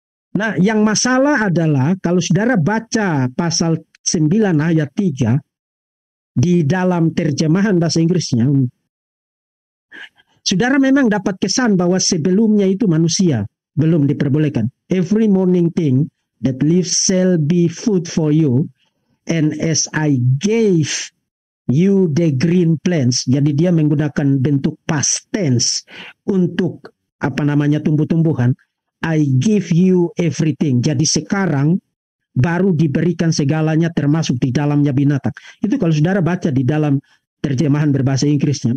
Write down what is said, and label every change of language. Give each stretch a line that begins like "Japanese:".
Indonesian: Nah, yang masalah adalah kalau saudara baca pasal 9 ayat 3 di dalam terjemahan bahasa Inggrisnya, saudara memang dapat kesan bahwa sebelumnya itu manusia belum diperbolehkan.
English: Every morning thing that lives shall be food for you, and as I gave you the green plants.
Indonesian: Jadi dia menggunakan bentuk past tense untuk tumbuh-tumbuhan.
English: I give you everything.
Indonesian: Jadi sekarang baru diberikan segalanya termasuk di dalamnya binatang. Itu kalau saudara baca di dalam terjemahan berbahasa Inggrisnya.